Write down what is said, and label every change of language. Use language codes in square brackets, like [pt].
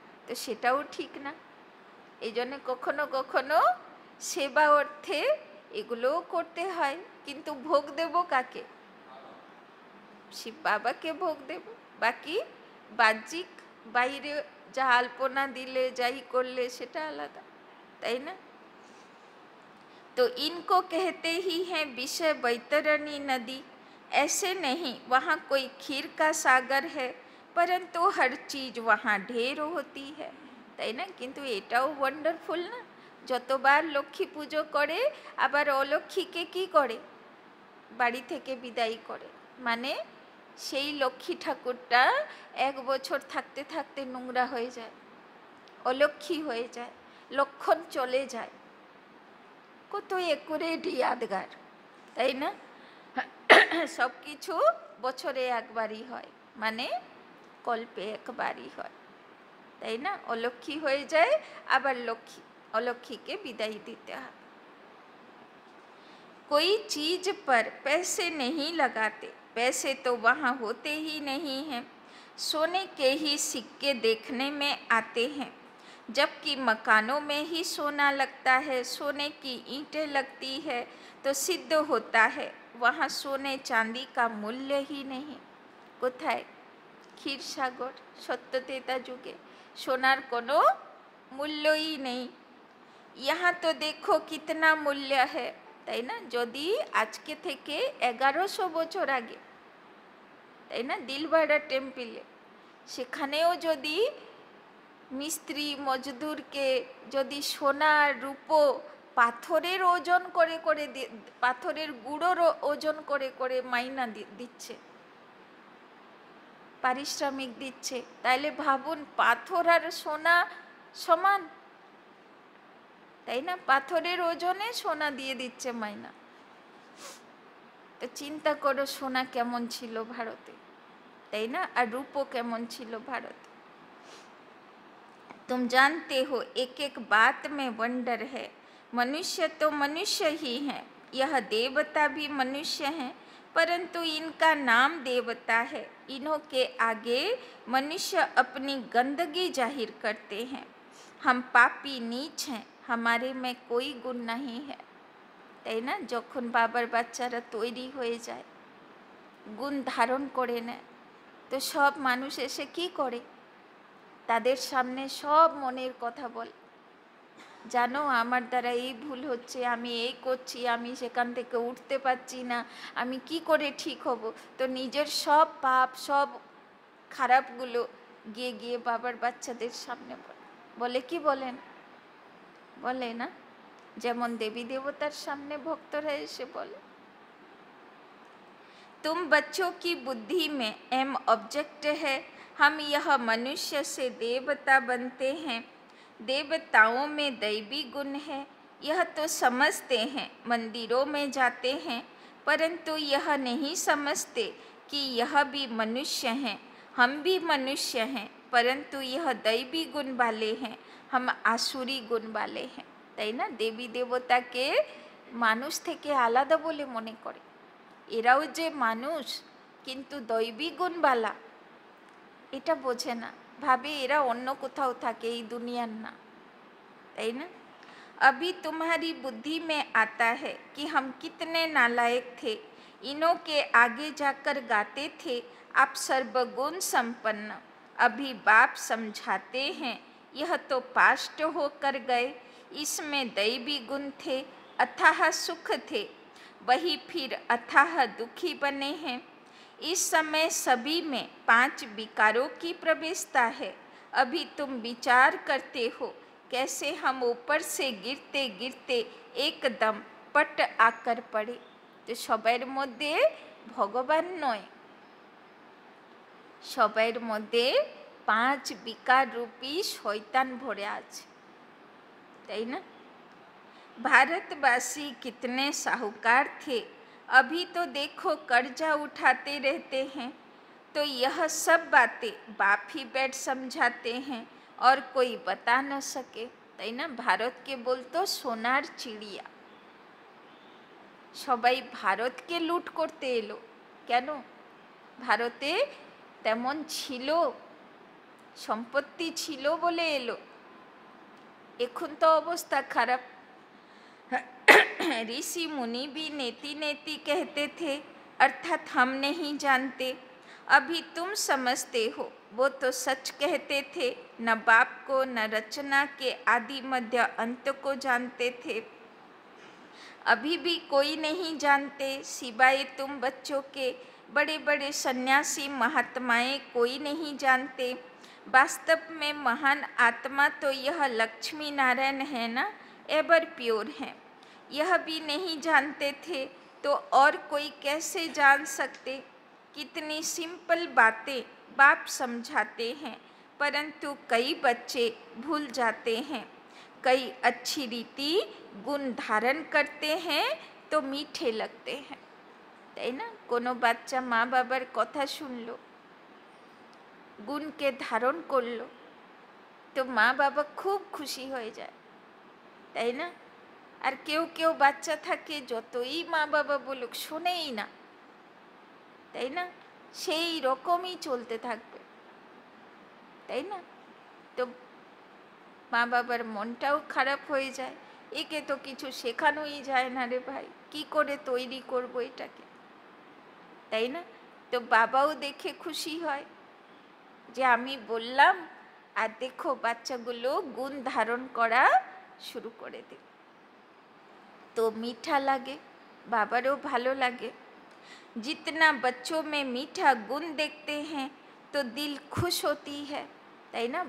[bn] তো সেটাও ঠিক না। এই জন্যে কখনো কখনো সেবা অর্থে এগুলোও করতে হয়, কিন্তু ভোগ দেব কাকে? শিব বাবাকে ভোগ দেব। বাকি বাহ্যিক বাইরে যা আলপনা দিলে যাই করলে সেটা আলাদা, তাই না? [hi] तो इनको कहते ही हैं विषय बैतरणी नदी। ऐसे नहीं वहाँ कोई खीर का सागर है, परंतु हर चीज वहाँ ढेर होती है, [bn] তাই না? কিন্তু এটাও ওয়ান্ডারফুল না, যতবার লক্ষ্মী পুজো করে আবার অলক্ষ্মীকে কি করে? বাড়ি থেকে বিদায় করে। মানে সেই লক্ষ্মী ঠাকুরটা 1 বছর থাকতে থাকতে নোংরা হয়ে যায়, অলক্ষ্মী হয়ে যায়, লক্ষণ চলে যায়। কত একুরেট ইয়াদগার, তাই না? সব কিছু বছরে একবারই হয়, মানে কল্পে একবারই হয়, তাই না? অলক্ষ্মী হয়ে যায়, আবার লক্ষ্মী, অলক্ষ্মীকে বিদায় দিতে হয়। [hi] कोई चीज पर पैसे नहीं लगाते, पैसे तो वहाँ होते ही नहीं हैं, सोने के ही सिक्के देखने में आते हैं, जबकि मकानों में ही सोना लगता है, सोने की ईंटें लगती है, तो सिद्ध होता है वहाँ सोने चांदी का मूल्य ही नहीं। [bn] কোথায়? ক্ষীরসাগর, সত্যতেতা যুগে সোনার কোনো মূল্যই নেই। [hi] यहाँ तो देखो कितना मूल्य है, [bn] তাই না? যদি আজকে থেকে 1100 বছর আগে, তাই না, দিলবাড়া টেম্পলে, সেখানেও যদি মিস্ত্রি মজদুরকে যদি সোনা রূপো পাথরের ওজন করে করে পাথরের গুঁড়োর ওজন করে করে মাইনা দিচ্ছে, পারিশ্রমিক দিচ্ছে, তাইলে ভাবুন পাথর আর সোনা সমান, তাই না? পাথরের ওজনে সোনা দিয়ে দিচ্ছে মাইনা। তো চিন্তা করো সোনা কেমন ছিল ভারতে, তাই না? আর রূপো কেমন ছিল ভারতে। [hi] तुम जानते हो एक एक बात में वंडर है, मनुष्य तो मनुष्य ही हैं, यह देवता भी मनुष्य हैं, परंतु इनका नाम देवता है, इन्हों के आगे मनुष्य अपनी गंदगी जाहिर करते हैं। हम पापी नीच हैं, हमारे में कोई गुण नहीं है, [bn] তাই না? যখন বাবার বাচ্চারা তৈরি হয়ে যায়, গুণ ধারণ করে নেয়, তো সব মানুষ এসে কি করে? তাদের সামনে সব মনের কথা বল, জানো আমার দ্বারা এই ভুল হচ্ছে, আমি এই করছি, আমি সেখান থেকে উঠতে পারছি না, আমি কি করে ঠিক হব? তো নিজের সব পাপ, সব খারাপগুলো গিয়ে গিয়ে বাবার বাচ্চাদের সামনে বলে। কি বলেন? বলে না? যেমন দেবী দেবতার সামনে ভক্তরা এসে বলে। [hi] तुम बच्चों की बुद्धि में एम ऑब्जेक्ट है, हम यह मनुष्य से देवता बनते हैं, देवताओं में दैवी गुण है, यह तो समझते हैं, मंदिरों में जाते हैं, परंतु यह नहीं समझते कि यह भी मनुष्य हैं, हम भी मनुष्य हैं, परंतु यह दैवी गुण वाले हैं, हम आसुरी गुण वाले हैं, [bn] তাই না? দেবী দেবতাকে মানুষ থেকে আলাদা বলে মনে করে, এরাও যে মানুষ কিন্তু দৈবী গুণবালা, এটা বোঝে না, ভাবে এরা অন্য কোথাও থাকে, এই দুনিয়ার না, তাই না? [hi] अभी तुम्हारी बुद्धि में आता है कि हम कितने नालायक थे, इनों के आगे जाकर गाते थे आप सर्वगुण संपन्न, अभी बाप समझाते हैं यह तो पास्ट होकर गए, इसमें दैवी गुण थे, अथाह सुख थे, वही फिर अथाह दुखी बने हैं। इस समय सभी में 5 विकारों की प्रवेशता है, अभी तुम विचार करते हो कैसे हम ऊपर से गिरते गिरते एकदम पट आकर पड़े। [bn] तो সবার মধ্যে ভগবান নয়, সবার মধ্যে 5 বিকার রূপী শয়তান ভরে আছে, তাই না? [hi] भारतवासी कितने साहूकार थे, अभी तो देखो कर्जा उठाते रहते हैं, तो यह सब बातें बाप ही बैठ समझाते हैं और कोई बता न सके, [bn] তাই না? ভারতকে বলতো সোনার চিড়িয়া, সবাই ভারতকে লুট করতে এলো, কেন? ভারতে তেমন ছিল, সম্পত্তি ছিল বলে এলো। এখন তো অবস্থা খারাপ, [hi] ऋषि मुनि भी नेति नेति कहते थे, अर्थात हम नहीं जानते। अभी तुम समझते हो, वो तो सच कहते थे। न बाप को न रचना के आदि मध्य अंत को जानते थे। अभी भी कोई नहीं जानते, सिवाय तुम बच्चों के। बड़े बड़े सन्यासी महात्माएं कोई नहीं जानते। वास्तव में महान आत्मा तो यह लक्ष्मी नारायण है ना, एवर प्योर है। यह भी नहीं जानते थे तो और कोई कैसे जान सकते। कितनी सिंपल बातें बाप समझाते हैं, परंतु कई बच्चे भूल जाते हैं। कई अच्छी रीति गुण धारण करते हैं तो मीठे लगते हैं, [bn] তাই না? কোনো বাচ্চা মা বাবার কথা শুনলো, গুণকে ধারণ করলো, তো মা বাবা খুব খুশি হয়ে যায়, তাই না? আর কেউ কেউ বাচ্চা থাকে যতই মা বাবা বলুক শোনেই না, তাই না? সেই রকমই চলতে থাকবে, তাই না? তো মা বাবার মনটাও খারাপ হয়ে যায়। একে তো কিছু শেখানোই যায় না রে ভাই, কি করে তৈরি করবো এটাকে, তাই না? তো বাবাও দেখে খুশি হয় যে আমি বললাম, আর দেখো বাচ্চাগুলো গুণ ধারণ করা শুরু করে দিল। [hi] তো मीठा लगे, [bn] बाबारो भालो लगे। [hi] जितना बच्चों में मीठा गुण देखते हैं तो दिल खुश होती है, [bn] তাই না?